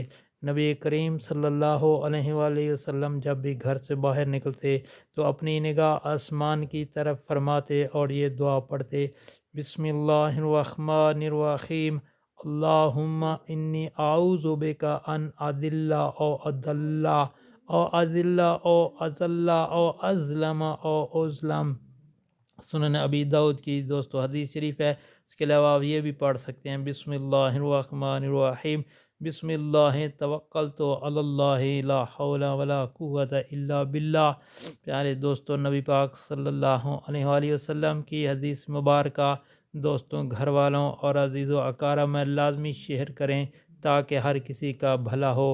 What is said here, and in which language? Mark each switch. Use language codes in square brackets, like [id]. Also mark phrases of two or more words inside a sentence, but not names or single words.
[ur] نبی کریم صلی اللہ علیہ وآلہ وسلم جب بھی گھر سے باہر نکلتے تو اپنی نگاہ آسمان کی طرف فرماتے اور یہ دعا پڑھتے، [ar] بسم اللہ الرحمن الرحیم، اللہم انی اعوذ بک ان اضل او اضل او اذل او اذل او اظلم او اظلم۔ [ur] سنن ابی داؤد کی دوستو حدیث شریف ہے۔ اس کے علاوہ آپ یہ بھی پڑھ سکتے ہیں، [ar] بسم اللہ الرحمن الرحیم، بسم اللہ توکلت علی اللہ لا حول ولا قوت الا باللہ۔ [ur] پیارے دوستو نبی پاک صلی اللہ علیہ وآلہ وسلم کی حدیث مبارکہ دوستوں، گھر والوں اور عزیز و اقارب میں لازمی شیئر کریں تاکہ ہر کسی کا بھلا ہو۔